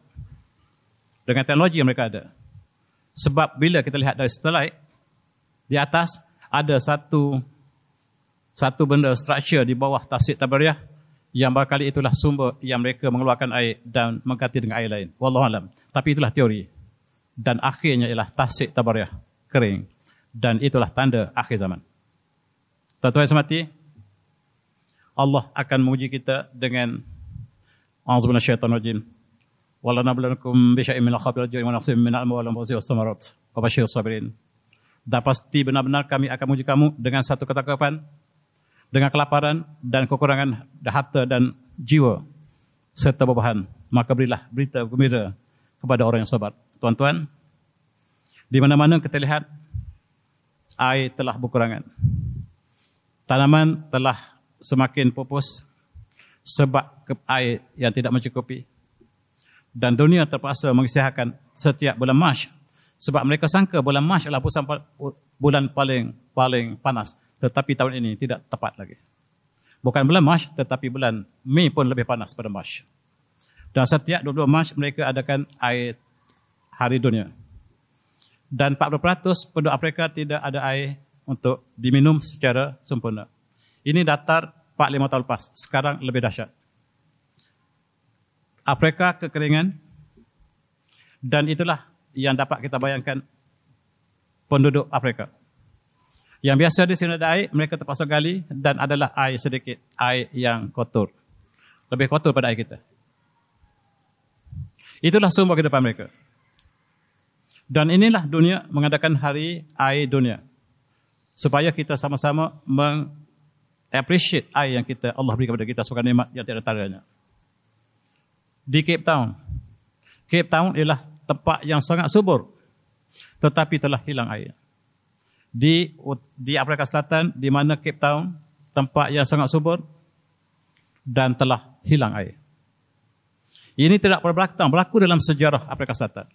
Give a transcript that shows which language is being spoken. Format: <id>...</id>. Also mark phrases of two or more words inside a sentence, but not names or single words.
<ms>Dengan teknologi yang mereka ada. Sebab bila kita lihat dari satelit, di atas ada satu benda structure di bawah Tasik Tabariyah yang barangkali itulah sumber yang mereka mengeluarkan air dan mengganti dengan air lain.</ms> <ar>والله أعلم.</ar> <ms>Tapi itulah teori. Dan akhirnya ialah Tasik Tabariyah kering. Dan itulah tanda akhir zaman. Tuan-tuan yang semati, Allah akan menguji kita dengan</ms> <ar>أعوذ بالله من الشيطان الرجيم. ولنبلونكم بشيء من الخوف والجوع ونقص من الأموال والأنفس والثمرات وبشر الصابرين.</ar> <ms>Dan pasti benar-benar kami akan menguji kamu dengan satu ketakapan, dengan kelaparan dan kekurangan harta dan jiwa serta bebahan. Maka berilah berita gembira kepada orang yang sabar. Tuan-tuan, di mana-mana kita lihat air telah berkurangan. Tanaman telah semakin pupus sebab air yang tidak mencukupi. Dan dunia terpaksa mengisytiharkan setiap bulan Mac Sebab mereka sangka bulan Mac adalah bulan paling panas. Tetapi tahun ini tidak tepat lagi. Bukan bulan Mac, tetapi bulan Mei pun lebih panas pada Mac. Dan setiap 22 Mac mereka adakan Hari Dunia. Dan 40% penduduk Afrika tidak ada air untuk diminum secara sempurna. Ini datar 4-5 tahun lepas. Sekarang lebih dahsyat. Afrika kekeringan. Dan itulah yang dapat kita bayangkan penduduk Afrika. Yang biasa di sini ada air, mereka terpaksa gali dan adalah air sedikit, air yang kotor. Lebih kotor pada air kita. Itulah sumber kehidupan mereka. Dan inilah dunia mengadakan hari air dunia. Supaya kita sama-sama appreciate air yang Allah beri kepada kita sebagai nikmat yang tiada taranya. Di Cape Town. Cape Town ialah tempat yang sangat subur. Tetapi telah hilang air. Di Afrika Selatan, di mana Cape Town, tempat yang sangat subur dan telah hilang air. Ini tidak pernah berlaku dalam sejarah Afrika Selatan.</ms>